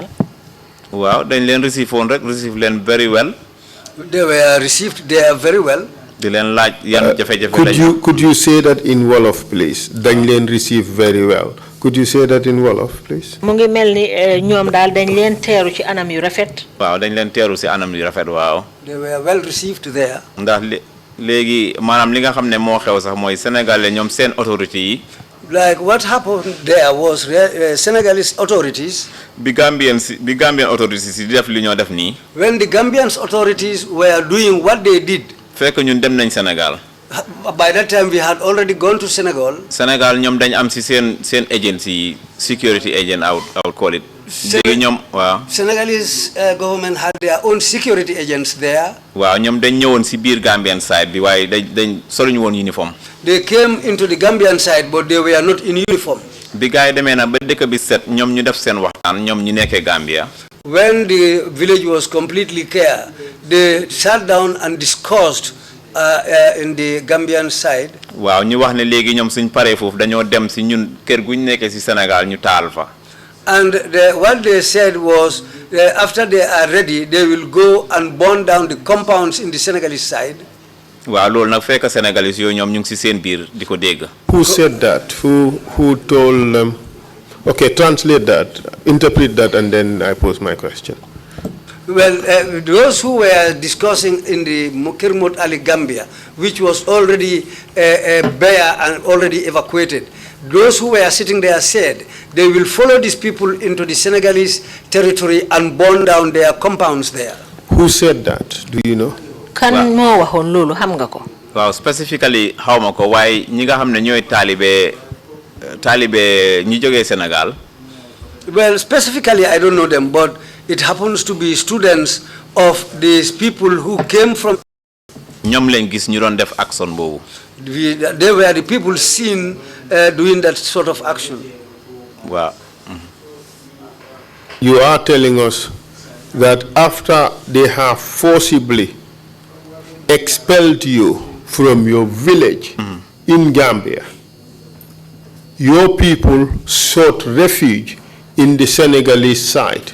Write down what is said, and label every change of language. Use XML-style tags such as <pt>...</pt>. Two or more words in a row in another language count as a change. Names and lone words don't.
<wo>waaw dañ leen receive woon rek receive leen</wo> <en>very well. They were received there very well.</en> <wo>di leen laaj yan jafe-jafe</wo> <en>could you say that in Wolof, please?</en> <wo>Dañ leen receive</wo> <en>very well. Could you say that in Wolof, please?</en> <wo>mu ngi mel ni ñoom daal dañ leen teeru ci anam yu rafet. waaw dañ leen teeru ci anam yu rafet waaw.</wo> <en>They were well received there.</en> <wo>ndax léegi maanaam li nga xam ne moo xew sax mooy sénégalais ñoom seen autorité yi.</wo> <en>Like what happened there was Senegalese authorities.</en> <wo>bi</wo> <en>Gambian authorities</en> <wo>di def li ñoo def nii.</wo> <en>When the Gambian authorities were doing what they did.</en> <wo>fekk ñun dem nañ Sénégal.</wo> <en>By that time we had already gone to Senegal.</en> <wo>Sénégal ñoom dañ am ci seen</wo> <en>agency security agent I would call it.</en> <wo>léegi ñoom waaw.</wo> <en>Senegalese government had their own security agents there.</en> <wo>waaw ñoom dañ ñëwoon ci biir</wo> <en>Gambian side</en> <wo>bi waaye dañ soluñu woon uniforme.</wo> <en>They came into the Gambian side but they were not in uniform.</en> <wo>bi gars yi demee na ba dëkk bi set ñoom ñu def seen waxtaan ñoom ñu nekkee Gambia.</wo> <en>When the village was completely clear, they sat down and discussed in the Gambian side.</en> <wo>waaw ñu wax ne léegi ñoom suñ paree foofu dañoo dem ci ñun kër guñ nekkee ci Sénégal ñu taal fa.</wo> <en>And what they said was, after they are ready, they will go and burn down the compounds in the Senegalese side.</en> <wo>waaw loolu nag fekk Sénégalais yooyu ñoom ñu ngi ci seen biir di ko dégg.</wo> <en>Who said that? Who told them? Okay, translate that, interpret that, and then I pose my question. Well, those who were discussing in the Kirmut Ali Gambia, which was already bare and already evacuated, those who were sitting there said they will follow these people into the Senegalese territory and burn down their compounds there. Who said that? Do you know?</en> <wo>Kan mo waxon lolu xam nga ko? Waaw, specifically xawma ko waaye ñi nga xam ne ñooy taalibe ñi jógee Sénégal.</wo> <en>Well, specifically I don't know them, but it happens to be students of these people who came from.</en> <wo>ñoom leen gis ñu doon def action boobu.</wo> <en>They were the people seen doing that sort of action. Wow. You are telling us that after they have forcibly expelled you from your village in Gambia, your people sought refuge in the Senegalese side.</en>